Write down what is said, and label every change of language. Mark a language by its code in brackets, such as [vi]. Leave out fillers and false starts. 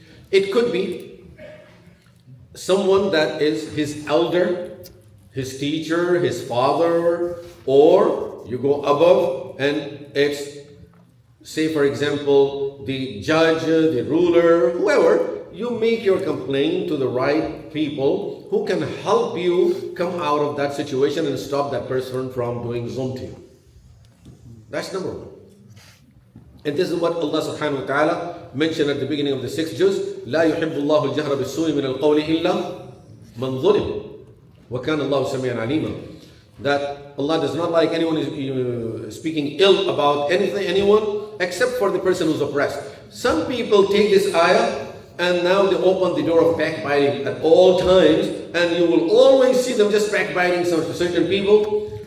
[en] It could be someone that is his elder, his teacher, his father, or you go above and it's, say for example, the judge, the ruler, whoever. You make your complaint to the right people who can help you come out of that situation and stop that person from doing zulm to you. That's number one. And this is what Allah subhanahu wa ta'ala mentioned at the beginning of the 6th juz. [ar] لا يحب الله الجهر بالسوء من القول إلا من ظلم وكان الله سميعا عليما. [en] That Allah does not like anyone speaking ill about anyone except for the person who's oppressed. Some people take this ayah and now they open the door of backbiting at all times, and you will always see them just backbiting certain people.